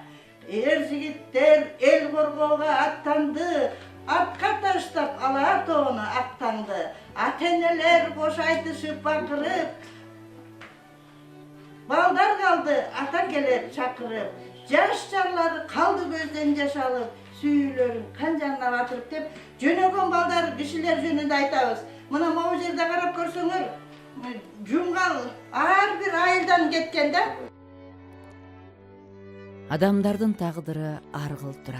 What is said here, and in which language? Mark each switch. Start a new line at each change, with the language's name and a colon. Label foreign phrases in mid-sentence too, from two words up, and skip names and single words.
Kyrgyz: Эр жигиттер эл коргоого аттанды, атка таштап ала тоону аттанды. Ата-энелер кош айтышып бакырып, балдар калды ата келип чакырып. Жаш жарлары қалды көзден жаш алып, сүйүлөрүн канжанына батырып деп, жөнөгөн балдар кишилер жөнүндө айтабыз. Мына могу жерде карап көрсөңөр, Жумгал ар бир айылдан кеткен да. Адамдардын тагдыры ар кыл тура.